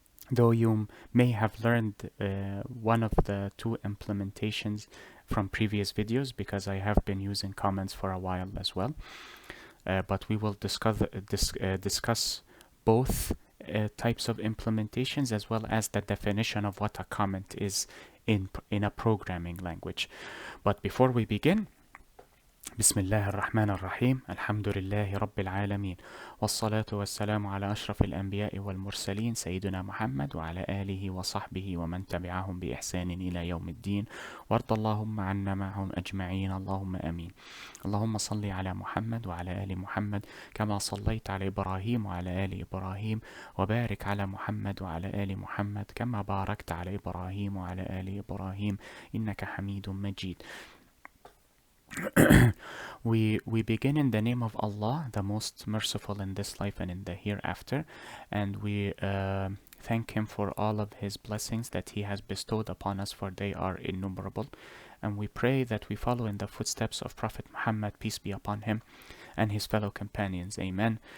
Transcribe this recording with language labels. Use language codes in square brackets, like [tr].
[en] Though you may have learned one of the two implementations from previous videos because I have been using comments for a while as well. But we will discuss both types of implementations as well as the definition of what a comment is in a programming language. But before we begin, [ar] بسم الله الرحمن الرحيم الحمد لله رب العالمين والصلاة والسلام على أشرف الأنبياء والمرسلين سيدنا محمد وعلى آله وصحبه ومن تبعهم بإحسان إلى يوم الدين وارض اللهم عنا معهم أجمعين اللهم آمين. اللهم صل على محمد وعلى آل محمد كما صليت على إبراهيم وعلى آل إبراهيم وبارك على محمد وعلى آل محمد كما باركت على إبراهيم وعلى آل إبراهيم إنك حميد مجيد. [en] We begin in the name of Allah, the most merciful in this life and in the hereafter, and we thank Him for all of His blessings that He has bestowed upon us, for they are innumerable. And we pray that we follow in the footsteps of Prophet Muhammad, peace be upon him, and his fellow companions. Amen.